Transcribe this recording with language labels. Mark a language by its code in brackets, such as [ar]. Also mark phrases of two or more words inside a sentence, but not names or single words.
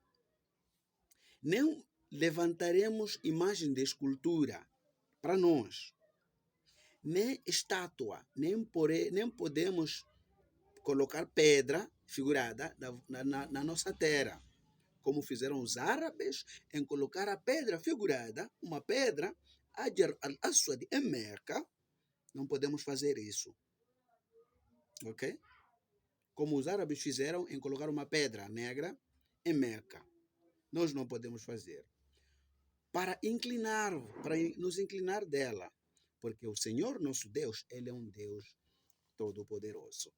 [pt] Nem levantaremos imagem de escultura para nós, nem estátua, nem podemos colocar pedra figurada na nossa terra, como fizeram os árabes em colocar a pedra figurada, uma pedra, Hajar al-Aswad em Meca. Não podemos fazer isso, ok? Como os árabes fizeram em colocar uma pedra negra em Meca. Nós não podemos fazer. Para nos inclinar dela, porque o Senhor nosso Deus, ele é um Deus todo-poderoso.